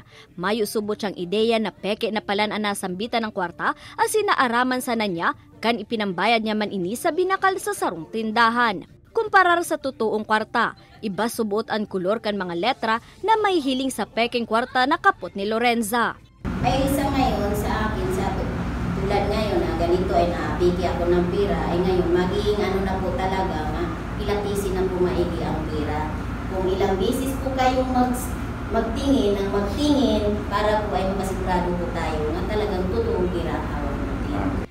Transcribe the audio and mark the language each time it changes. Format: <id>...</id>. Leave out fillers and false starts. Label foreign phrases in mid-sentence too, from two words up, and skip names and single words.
<bik>Mayo subot siyang ideya na peke na palan ang nasambitan ng kwarta asin naaraman sana niya kan ipinambayad niya man ini sa binakal sa sarong tindahan. Kumparar sa totoong kwarta, iba subuot ang kulor kan mga letra na may hiling sa peking kwarta na kapot ni Lorenza.</bik> <tl>Ay isa ngayon sa akin, sa tulad ngayon na ganito ay naapiki ako ng pira, ay ngayon magiging ano na po talaga nga, ilatisin na po maigi ang pira. Kung ilang bisis po kayong magtingin para po ay masigurado po tayo na talagang totoong pira ang hawak natin.</tl>